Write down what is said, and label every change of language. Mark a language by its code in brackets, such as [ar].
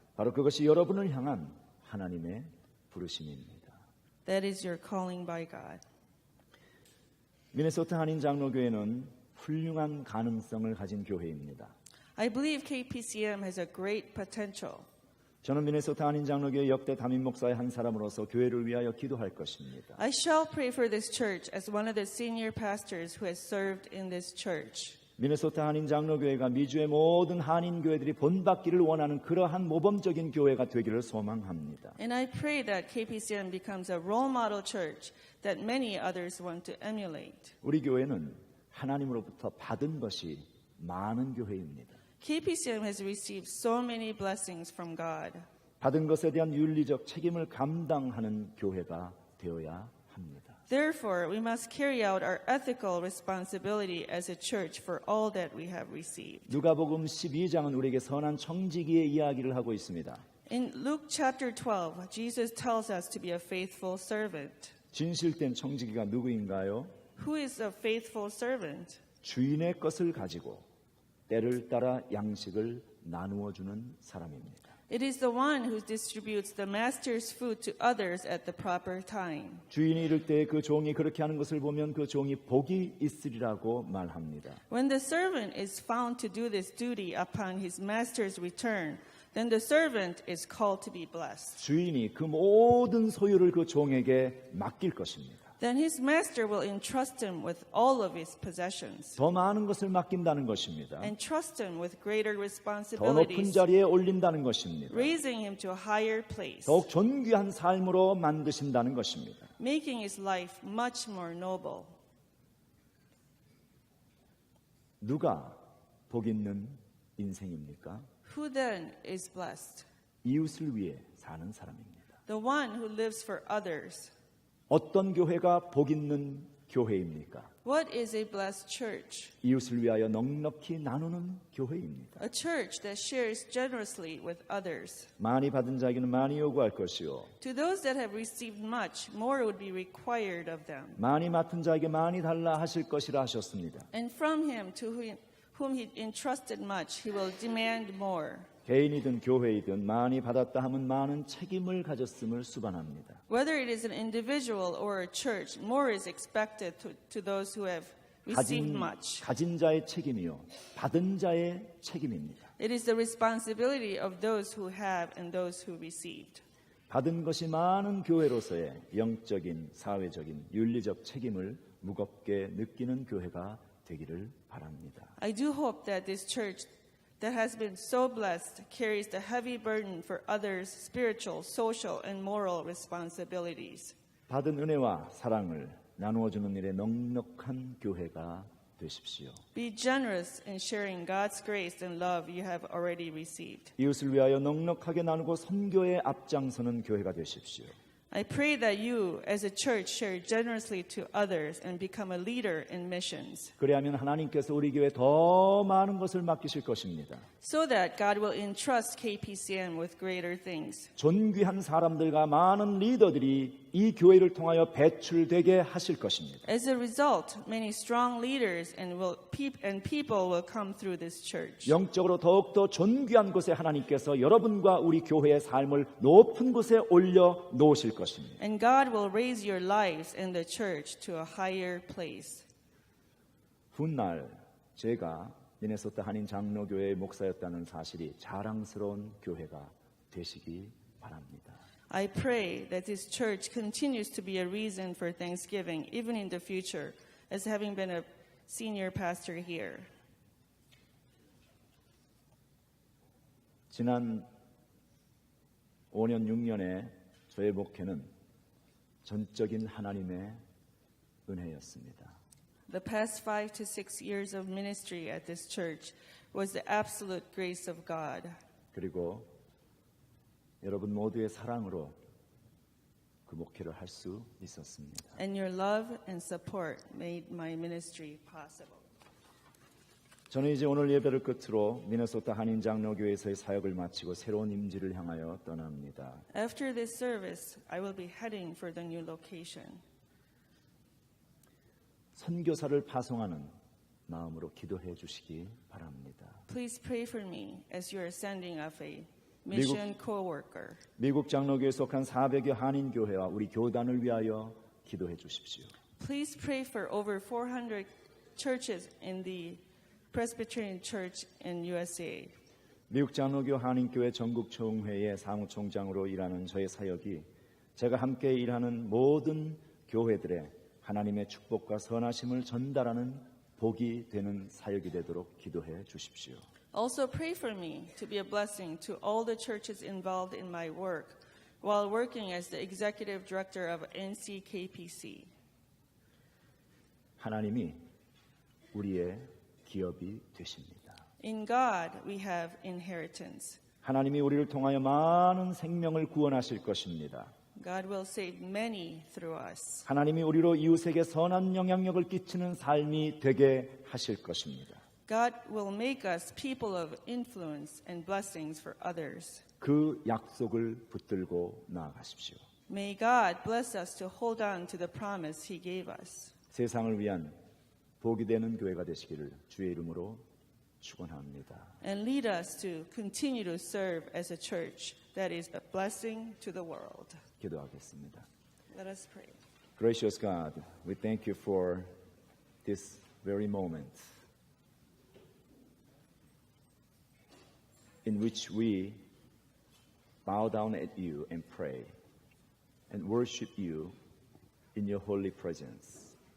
[ko] 바로 그것이 여러분을 향한 하나님의 부르심입니다. [en] That is your calling by God. [ko] 미네소타 한인 장로교회는 훌륭한 가능성을 가진 교회입니다. [en] I believe KPCM has a great potential. [ko] 저는 미네소타 한인 장로교회 역대 담임 목사의 한 사람으로서 교회를 위하여 기도할 것입니다. [en] I shall pray for this church as one of the senior pastors who has served in this church. [ko] 미네소타 한인 장로교회가 미주의 모든 한인 교회들이 본받기를 원하는 그러한 모범적인 교회가 되기를 소망합니다. [en] And I pray that KPCM becomes a role model church that many others want to emulate. [ko] 우리 교회는 하나님으로부터 받은 것이 많은 교회입니다. [en] KPCM has received so many blessings from God. [ko] 받은 것에 대한 윤리적 책임을 감당하는 교회가 되어야 합니다. [en] Therefore, we must carry out our ethical responsibility as a church for all that we have received. [ko] 누가복음 12장은 우리에게 선한 청지기의 이야기를 하고 있습니다. [en] In Luke chapter 12, Jesus tells us to be a faithful servant. [ko] 진실된 청지기가 누구인가요? [en] Who is a faithful servant? [ko] 주인의 것을 가지고 때를 따라 양식을 나누어 주는 사람입니다. [en] It is the one who distributes the master's food to others at the proper time. [ko] 주인이 이를 때 그 종이 그렇게 하는 것을 보면 그 종이 복이 있으리라고 말합니다. [en] When the servant is found to do this duty upon his master's return, then the servant is called to be blessed. [ko] 주인이 그 모든 소유를 그 종에게 맡길 것입니다. [en] Then his master will entrust him with all of his possessions [ko] 더 많은 것을 맡긴다는 것입니다. [en] and trust him with greater [ko] 더 높은 [en] responsibilities, [ko] 자리에 올린다는 것입니다. [en] raising him to a higher place, [ko] 더욱 존귀한 삶으로 만드신다는 것입니다. [en] making his life much more noble. [ko] 누가 복 있는 인생입니까? [en] Who then is blessed? [ko] 이웃을 위해 사는 사람입니다. [en] The one who lives for others. [ko] 어떤 교회가 복 있는 교회입니까? [en] What is a blessed church? [ko] 이웃을 위하여 넉넉히 나누는 교회입니다. [en] A church that shares generously with others. [ko] 많이 받은 자에게는 많이 요구할 것이요. [en] To those that have received much, more would be required of them. [ko] 많이 맡은 자에게 많이 달라 하실 것이라 하셨습니다. [en] And from him to whom he entrusted much, he will demand more. [ko] 개인이든 교회이든 많이 받았다 하면 많은 책임을 가졌음을 수반합니다. [en] Whether it is an individual or a church, more is expected to those who have received much. [ko] 가진 자의 책임이요. 받은 자의 책임입니다. [en] It is the responsibility of those who have and those who received. [ko] 받은 것이 많은 교회로서의 영적인, 사회적인, 윤리적 책임을 무겁게 느끼는 교회가 되기를 바랍니다. [en] I do hope that this church that has been so blessed carries the heavy burden for others' spiritual, social, and moral responsibilities. [ko] 받은 은혜와 사랑을 나누어 주는 일에 넉넉한 교회가 되십시오. [en] Be generous in sharing God's grace and love you have already received. [ko] 이웃을 위하여 넉넉하게 나누고 선교에 앞장서는 교회가 되십시오. [en] I pray that you, as a church, share generously to others and become a leader in missions, [ko] 그래야면 하나님께서 우리 교회에 더 많은 것을 맡기실 것입니다. [en] so that God will entrust KPCM with greater things. [ko] 존귀한 사람들과 많은 리더들이 이 교회를 통하여 배출되게 하실 것입니다. [en] As a result, many strong leaders and people will come through this church. [ko] 영적으로 더욱더 존귀한 곳에 하나님께서 여러분과 우리 교회의 삶을 높은 곳에 올려 놓으실 것입니다. [en] And God will raise your lives in the church to a higher place. [ko] 훗날 제가 미네소타 한인 장로교회의 목사였다는 사실이 자랑스러운 교회가 되시기 바랍니다. [en] I pray that this church continues to be a reason for thanksgiving, even in the future, as having been a senior pastor here. [ko] 지난 5년, 6년의 저의 목회는 전적인 하나님의 은혜였습니다. [en] The past 5 to 6 years of ministry at this church was the absolute grace of God. [ko] 그리고 여러분 모두의 사랑으로 그 목회를 할 수 있었습니다. [en] And your love and support made my ministry possible. [ko] 저는 이제 오늘 예배를 끝으로 미네소타 한인장로교회에서의 사역을 마치고 새로운 임지를 향하여 떠납니다. [en] After this service, I will be heading for the new location. [ko] 선교사를 파송하는 마음으로 기도해 주시기 바랍니다. [en] Please pray for me as you are sending off a mission co-worker. [ko] 미국 장로교에 속한 400여 한인교회와 우리 교단을 위하여 기도해 주십시오. [en] Please pray for over 400 churches in the Presbyterian Church in USA. [ko] 미국 장로교 한인교회 전국총회의 사무총장으로 일하는 저의 사역이 제가 함께 일하는 모든 교회들의 하나님의 축복과 선하심을 전달하는 복이 되는 사역이 되도록 기도해 주십시오. [en] Also pray for me to be a blessing to all the churches involved in my work while working as the executive director of NCKPC. [ko] 하나님이 우리의 기업이 되십니다. [en] In God we have inheritance. [ko] 하나님이 우리를 통하여 많은 생명을 구원하실 것입니다. [en] God will save many through us. [ko] 하나님이 우리로 이웃에게 선한 영향력을 끼치는 삶이 되게 하실 것입니다. [en] God will make us people of influence and blessings for others. [ko] 그 약속을 붙들고 나아가십시오. [en] May God bless us to hold on to the promise He gave us. [ko] 세상을 위한 복이 되는 교회가 되시기를 주의 이름으로 축원합니다. [en] And lead us to continue to serve as a church that is a blessing to the world. [ko] 기도하겠습니다. [en] Let us pray. Gracious God, we thank you for this very moment in which we bow down at you and pray and worship you in your holy presence.